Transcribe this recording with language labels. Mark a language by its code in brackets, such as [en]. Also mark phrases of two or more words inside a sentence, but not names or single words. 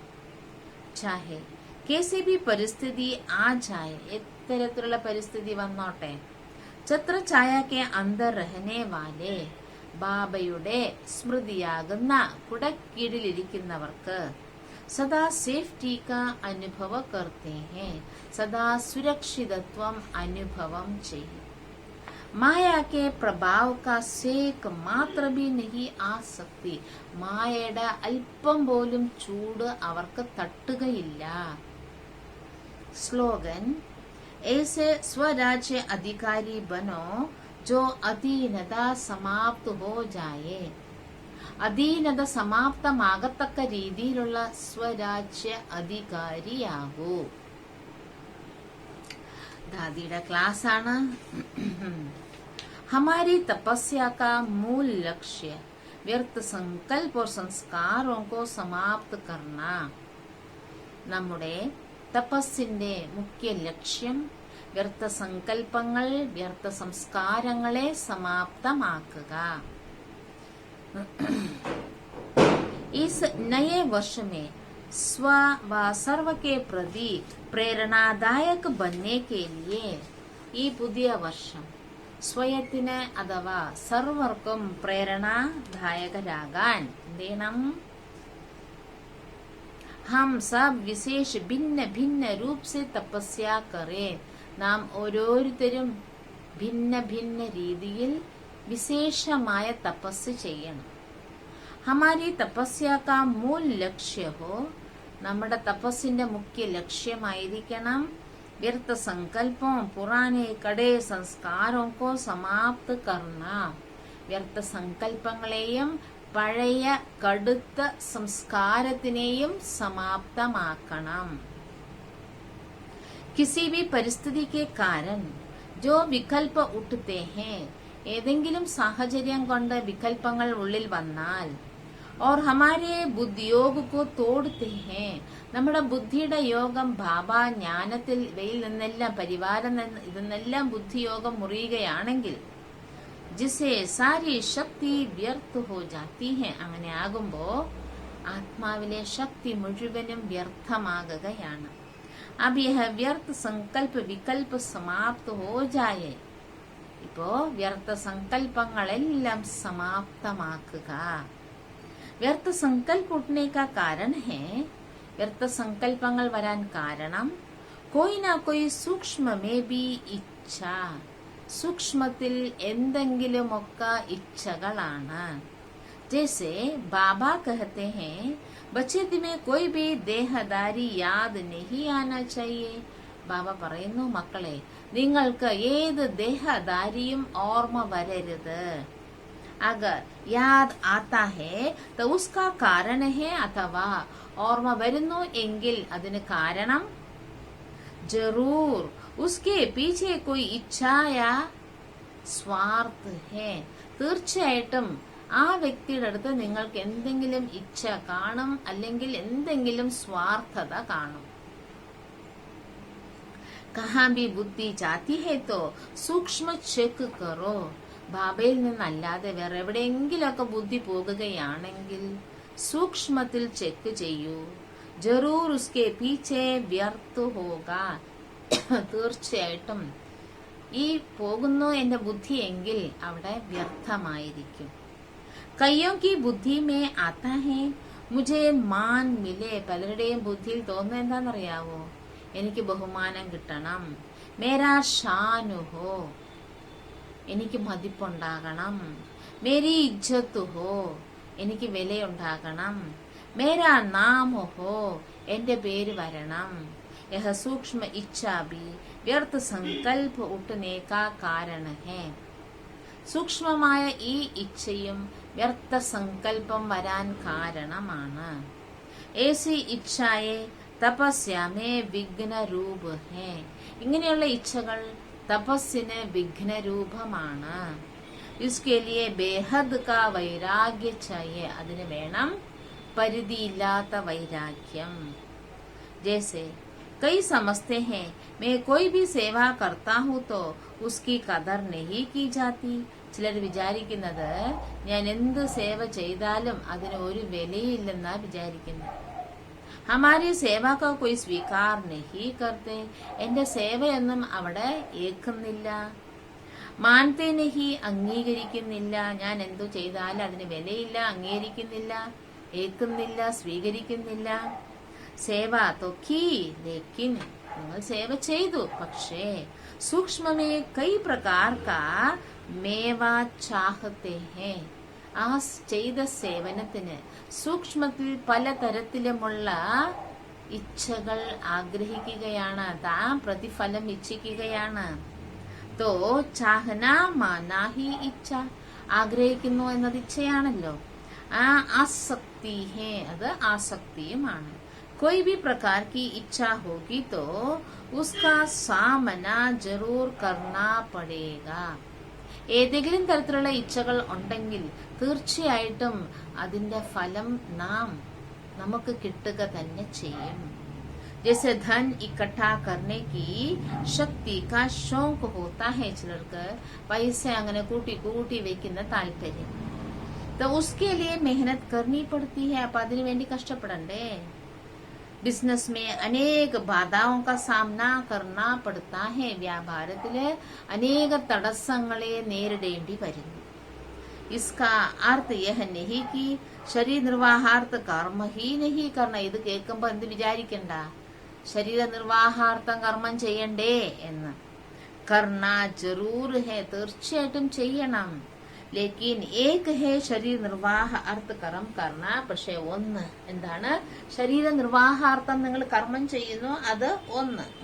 [hi] चाहे कैसी भी परिस्थिति आ जाए, [ml] എത്തരത്തിലുള്ള പരിസ്ഥിതി വന്നോട്ടെ, [hi] छत्रछाया के अंदर रहने वाले, [ml] ബാബയുടെ സ്മൃതിയാകുന്ന കുടക്കീഴിലിരിക്കുന്നവർക്ക് സദാ [hi] सेफ्टी का अनुभव करते हैं, [ml] സദാ സുരക്ഷിതത്വം അനുഭവം ചെയ്യും. [hi] माया के प्रभाव का सेक मात्र भी नहीं आ सकती. [ml] മായയുടെ അല്പം പോലും ചൂട് അവർക്ക് തട്ടുകയില്ല. [hi] സ്ലോഗൻ ऐसे स्वराज्य अधिकारी बनो जो अधीनता समाप्त हो जाए. [ml] അധീനത സമാപ്തമാകത്തക്ക രീതിയിലുള്ള സ്വരാജ്യ അധികാരിയാകൂ. [hi] दादीड़ा क्लास आना. हमारी तपस्या का मूल लक्ष्य व्यर्थ संकल्प और संस्कारों को समाप्त करना. [ml] നമ്മുടെ തപസ്സിന്റെ മുഖ്യ ലക്ഷ്യം വ്യർത്ഥ സങ്കല്പങ്ങൾ, വ്യർത്ഥ സംസ്കാരങ്ങളെ സമാപ്തമാക്കുക. [hi] इस नए वर्ष में स्व व सर्व के प्रति പ്രേരണാദായക बनने के लिए, [ml] ഈ പുതിയ വർഷം സ്വയത്തിന് അഥവാ സർവർക്കും പ്രേരണാദായകരാകാൻ എന്തെയ്യണം? [hi] हम सब विशेष भिन्न भिन्न रूप से तपस्या करें. [ml] നാം ഓരോരുത്തരും ഭിന്ന ഭിന്ന രീതിയിൽ വിശേഷമായ തപസ് ചെയ്യണം. [hi] हमारी तपस्या का मूल लक्ष्य हो, [ml] നമ്മുടെ തപസ്സിന്റെ മുഖ്യ ലക്ഷ്യമായിരിക്കണം [hi] व्यर्थ संकल्प पुराने कड़े संस्कार को समाप्त करना. [ml] വ്യർത്ഥ സങ്കല്പങ്ങളെയും പഴയ കടുത്ത സംസ്കാരത്തിനെയും സമാപ്തമാക്കണം. [hi] किसी भी परिस्थिति के कारण जो विकल्प उठते हैं, [ml] ഏതെങ്കിലും സാഹചര്യം കൊണ്ട് വികല്പങ്ങൾ ഉള്ളിൽ വന്നാൽ [hi] और हमारे बुद्धियोग को तोड़ते हैं, [ml] നമ്മുടെ ബുദ്ധിയുടെ യോഗം ബാബ ജ്ഞാനത്തിൽ ഇവയിൽ നിന്നെല്ലാം പരിവാരം ഇതെന്നെല്ലാം ബുദ്ധിയോഗം മുറിയുകയാണെങ്കിൽ [hi] जिससे सारी शक्ति व्यर्थ हो जाती है, [ml] അങ്ങനെ ആകുമ്പോ ആത്മാവിലെ ശക്തി മുഴുവനും വ്യർത്ഥമാകുകയാണ്. [hi] अब यह व्यर्थ संकल्प विकल्प समाप्त हो जाए. [ml] ഇപ്പോ വ്യർത്ഥ സങ്കല്പങ്ങളെല്ലാം സമാപ്തമാക്കുക. [hi] व्यर्थ संकल्प ഉठने का कारण है, [ml] വ്യർത്ഥ സങ്കല്പങ്ങൾ വരാൻ കാരണം [hi] कोई ना कोई सूक्ष्म में भी इच्छा, [ml] സൂക്ഷ്മത്തിൽ എന്തെങ്കിലുമൊക്കെ ഇച്ഛകളാണ്. [hi] जैसे बाबा कहते हैं बच्चे में कोई भी देहदारी याद नहीं आना चाहिए. [ml] ബാബ പറയുന്നു, മക്കളെ നിങ്ങൾക്ക് ഏത് ദേഹധാരിയും ഓർമ്മ വരരുത്. [hi] अगर याद आता है तो उसका कारण है, [ml] അഥവാ ഓർമ്മ വരുന്നു എങ്കിൽ അതിന് കാരണം [hi] जरूर उसके पीछे कोई इच्छा या स्वार्थ है. [ml] തീർച്ചയായിട്ടും ആ വ്യക്തിയുടെ അടുത്ത് നിങ്ങൾക്ക് എന്തെങ്കിലും ഇച്ഛ കാണും, അല്ലെങ്കിൽ എന്തെങ്കിലും സ്വാർത്ഥത കാണും. [hi] कहाँ भी बुद्धि जाती है तो सूक्ष्म चेक करो. [ml] ബാബയിൽ നിന്നല്ലാതെ വേറെ എവിടെയെങ്കിലൊക്കെ ബുദ്ധി പോകുകയാണെങ്കിൽ സൂക്ഷ്മത്തിൽ ചെക്ക് ചെയ്യൂ. [hi] ज़रूर उसके पीछे व्यर्थ होगा. [ml] തീർച്ചയായിട്ടും ഈ പോകുന്നു എന്റെ ബുദ്ധി എങ്കിൽ അവിടെ വ്യർത്ഥമായിരിക്കും. [hi] കയ്യോ की बुद्धि में आता है मुझे मान मिले. [ml] പലരുടെയും ബുദ്ധിയിൽ തോന്നുന്നത് എന്താണെന്നറിയാവോ? എനിക്ക് ബഹുമാനം കിട്ടണം. [hi] मेरा शान हो, [ml] എനിക്ക് മതിപ്പുണ്ടാകണം. [hi] मेरी इज्जत हो, [ml] എനിക്ക് വിലയുണ്ടാകണം. [hi] मेरा नाम हो, [ml] എന്റെ പേര് വരണം. [hi] यह सूक्ष्म इच्छा भी व्यर्थ संकल्प ഉठने का कारण है. [ml] സൂക്ഷ്മമായ ഈ ഇച്ഛയും വ്യർത്ഥ സങ്കല്പം വരാൻ കാരണമാണ്. [hi] ऐसी इच्छाएँ तपस्या में विघ्नरूप हैं. [ml] ഇങ്ങനെയുള്ള ഇച്ഛകൾ തപസ്സിന് വിഘ്നരൂപമാണ്. [hi] इसके लिए बेहद का वैराग्य चाहिए. [ml] അതിന് വേണം പരിധിയില്ലാത്ത വൈരാഗ്യം. [hi] जैसे कई समझते हैं मैं कोई भी सेवा करता हूँ तो उसकी कदर नहीं की जाती. [ml] ചിലർ വിചാരിക്കുന്നത് ഞാൻ എന്ത് സേവ ചെയ്താലും അതിന് ഒരു വിലയില്ലെന്നാ വിചാരിക്കുന്നത്. [hi] हमारी सेवा का कोई स्वीकार नहीं करते. [ml] എന്റെ സേവയൊന്നും അവിടെ ഏൽക്കുന്നില്ല. [hi] मानते नहीं, അംഗീകരിക്കുന്നില്ല. [ml] ഞാൻ എന്തു ചെയ്താലും അതിന് വിലയില്ല, അംഗീകരിക്കുന്നില്ല, ഏൽക്കുന്നില്ല, സ്വീകരിക്കുന്നില്ല. [hi] സേവ तो की लेकिन [ml] നിങ്ങൾ സേവ ചെയ്തു, പക്ഷേ [hi] सूक्ष्म में कई प्रकार का मेवा चाहते हैं. [ml] ആ ചെയ്ത സേവനത്തിന് സൂക്ഷ്മത്തിൽ പലതരത്തിലുമുള്ള ഇച്ഛകൾ ആഗ്രഹിക്കുകയാണ്, താൻ പ്രതിഫലം ഇച്ഛിക്കുകയാണ്. [hi] तो चाहना माना ही इच्छा, [ml] ആഗ്രഹിക്കുന്നു എന്നത് ഇച്ഛയാണല്ലോ. [hi] ये आसक्ति है, [ml] അത് ആസക്തിയുമാണ്. [hi] कोई भी प्रकार की इच्छा होगी तो उसका सामना जरूर करना पड़ेगा. [ml] ഏതെങ്കിലും തരത്തിലുള്ള ഇച്ഛകൾ ഉണ്ടെങ്കിൽ തീർച്ചയായിട്ടും അതിന്റെ ഫലം നമുക്ക് കിട്ടുക തന്നെ ചെയ്യും. [hi] जैसे धन इकट्ठा करने की शक्ति का शौक होता है. [ml] ചിലർക്ക് പൈസ അങ്ങനെ കൂട്ടി കൂട്ടി വെക്കുന്ന താല്പര്യം. [hi] तो उसके लिए मेहनत करनी पड़ती है. [ml] അപ്പൊ അതിനു വേണ്ടി കഷ്ടപ്പെടണ്ടേ. [hi] बिजनेस में अनेक बाधाओं का सामना करना पड़ता है. [ml] വ്യാപാരത്തില് അനേക തടസ്സങ്ങളെ നേരിടേണ്ടി വരുന്നു. [hi] इसका अर्थ यह नहीं कि शरीर निर्वाहार्थ कर्म ही नहीं करना. [ml] ഇത് കേൾക്കുമ്പോ എന്ത് വിചാരിക്കണ്ട, ശരീര നിർവാഹാർത്ഥം കർമ്മം ചെയ്യണ്ടേ എന്ന്. [hi] करना ज़रूर है, [ml] തീർച്ചയായിട്ടും ചെയ്യണം. [hi] लेकिन एक है शरीर निर्वाह अर्थ कर्म करना. [ml] പക്ഷെ ഒന്ന് എന്താണ്? ശരീര നിർവാഹാർത്ഥം നിങ്ങൾ കർമ്മം ചെയ്യുന്നു, അത് ഒന്ന്.